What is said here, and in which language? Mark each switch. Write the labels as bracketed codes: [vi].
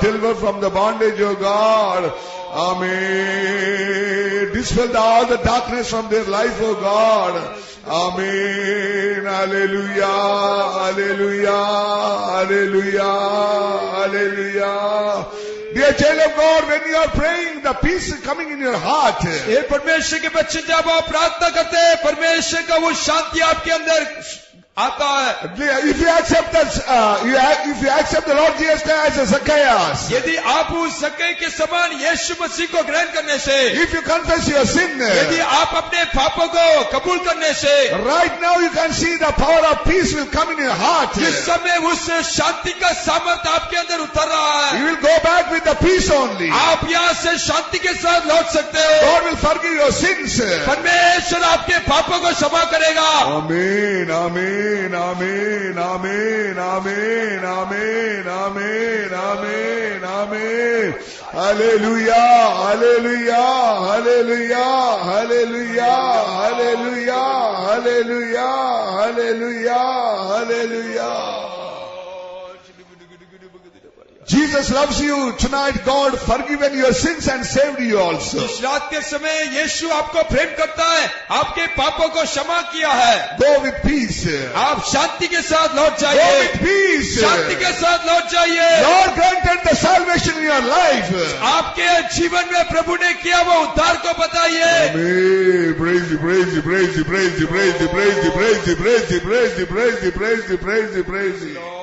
[en] Deliver from the bondage, O God. Amen. Dispel all the darkness from their life, O God. Amen. Hallelujah. Hallelujah. Hallelujah. Hallelujah. Dear child of God, when you are praying, the peace is coming in your heart. [hi] ये परमेश्वर के बच्चे जब आप प्रार्थना करते हैं, परमेश्वर का वो शांति आपके अंदर आता है। [en] If you accept if you accept the Lord Jesus Christ as Zacchaeus, [hi] यदि आप उस ज़क्कई के समान यीशु मसीह को ग्रहण करने से, [en] if you confess your sin, [hi] यदि आप अपने पापों को कबूल करने से, [en] right now you can see the power of peace will come in your heart. [hi] इस समय उस शांति का सामर्थ्य आपके अंदर उतर रहा है। [en] You will go back with the peace only. [hi] आप यहाँ से शांति के साथ लौट सकते हो। [en] God will forgive your sins. [hi] परमेश्वर आपके पापों को क्षमा करेगा। [en] Amen, amen, amen, amen, amen, amen, amen, amen, amen. Hallelujah, hallelujah, hallelujah, hallelujah, hallelujah, hallelujah, hallelujah, hallelujah. Jesus loves you tonight. God forgiven your sins and saved you also. [hi] इस रात के समय यीशु आपको प्रेम करता है, आपके पापों को क्षमा किया है। [en] Go with peace. [hi] आप शांति के साथ लौट [en] Go [hi] जाइए। [en] with peace. [hi] शांति के साथ लौट जाइए। [en] Lord granted the salvation in your life. [hi] आपके जीवन में प्रभु ने किया वो उद्धार को बताइए। [en] Amen. Praise you, praise you, praise you, praise you, praise you, praise you, praise you, praise you, praise you, praise you, praise you, praise you, praise you.